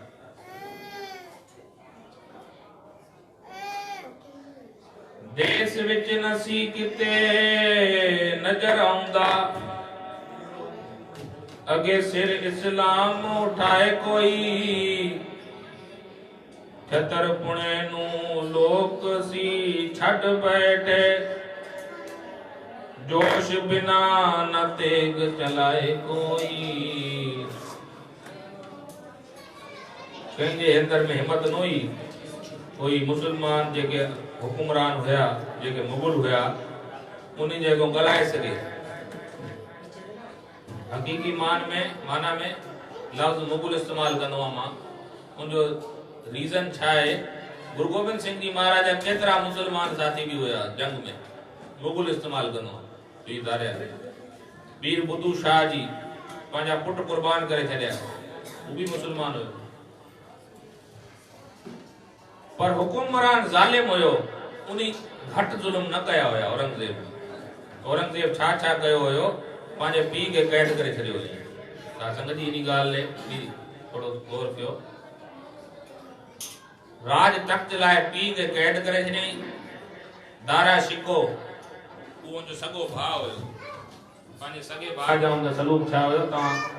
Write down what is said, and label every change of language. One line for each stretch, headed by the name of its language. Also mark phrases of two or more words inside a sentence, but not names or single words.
Punjabi: ਦੇਸ਼ ਵਿਚ ਨਸੀ ਕਿਤੇ ਨਜ਼ਰ ਆਉਂਦਾ ਅਗੇ ਸਿਰ ਇਸਲਾਮ ਉਠਾਏ ਕੋਈ ਛਤਰ ਪੁਣੇ ਨੂੰ ਲੋਕ ਸੀ ਛਡ ਬੈਠੇ ਜੋਸ਼ ਬਿਨਾ ਨ ਤੇਗ ਚਲਾਏ ਕੋਈ
Sindhi: कंहिंजे अंदर में हिम्मत न हुई कोई मुसलमान जेके हुकुमरान हुया जेके मुगल हुया उन्हीं जेको ॻाल्हाए सघे हकीकी माना में लफ़्ज़ मुगल इस्तेमाल कंदो आहियां मां उनजो रीज़न छा आहे गुरु गोबिंद सिंह जी महाराज जा केतिरा मुसलमान साथी भी हुया जंग में मुगल इस्तेमाल कंदो वीर दारिया वीर बुद्धू शाह जी पंहिंजा पुट कुर्बान करे छॾिया वो भी मुसलमान हुयो पर हुकुमरान जालिम हुयो उनी घट जुल्म न कया हुया औरंगजेब छा छा कयो हुयो पंहिंजे पीउ खे कैद करे छॾियो हुई साध संगत जी इन ॻाल्हि बि थोरो गौर कयो राज तख्त लाइ पीउ खे कैद करे छॾियईं दारा शिको उहो जो सॻो भाउ हुयो पंहिंजे सॻे भाउ जा हुन सलूक छा हुयो तव्हां